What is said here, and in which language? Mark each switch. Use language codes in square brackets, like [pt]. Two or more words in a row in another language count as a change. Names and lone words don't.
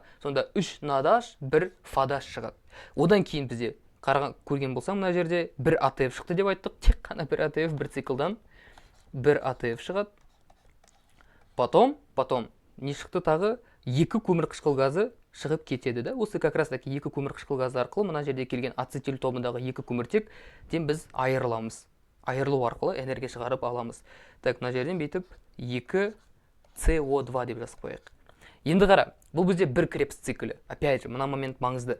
[kk] Сонда 3 NaDH, 1 FADH шығады. Одан кейін бізде көрген болсам, мына жерде 1 ATF шықты деп айттық. Тек қана 1 ATF, бір циклдан 1 ATF шығады. Потом не шықты тағы 2 көмір қышқыл газы шығып кетеді да. Осы [ru] как раз таки [kk] 2 көмір қышқыл газы арқылы мына жерде келген ацетил тобындағы 2 көміртектен біз айырыламыз. Айырылу арқылы энергия шығарып аламыз. Так, мына жерден бейтіп 2 CO2 деп жазып қояйық. Енді қара, бұл бізде бір Крепс циклі. [ru] Опять же, [kk] мына момент маңызды.